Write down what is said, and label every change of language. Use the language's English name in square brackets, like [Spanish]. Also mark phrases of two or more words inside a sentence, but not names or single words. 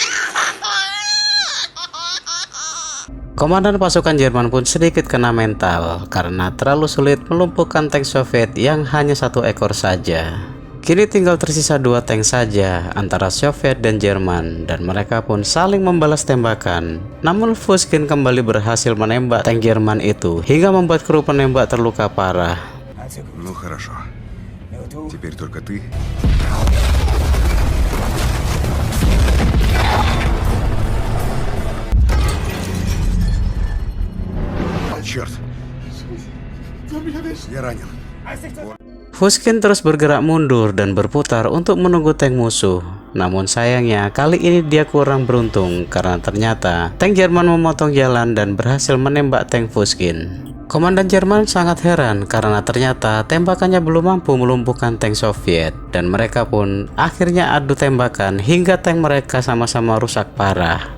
[Indonesian] Komandan pasukan Jerman pun sedikit kena mental karena terlalu sulit melumpuhkan tank Soviet yang hanya satu ekor saja. Kini tinggal tersisa dua tank saja antara Soviet dan Jerman, dan mereka pun saling membalas tembakan. Namun Fushkin kembali berhasil menembak tank Jerman itu hingga membuat kru penembak terluka parah. [Russian] Ну хорошо. Теперь только ты. Черт! Я ранен. [Indonesian] Fushkin terus bergerak mundur dan berputar untuk menunggu tank musuh. Namun sayangnya kali ini dia kurang beruntung karena ternyata tank Jerman memotong jalan dan berhasil menembak tank Fushkin. Komandan Jerman sangat heran karena ternyata tembakannya belum mampu melumpuhkan tank Soviet, dan mereka pun akhirnya adu tembakan hingga tank mereka sama-sama rusak parah.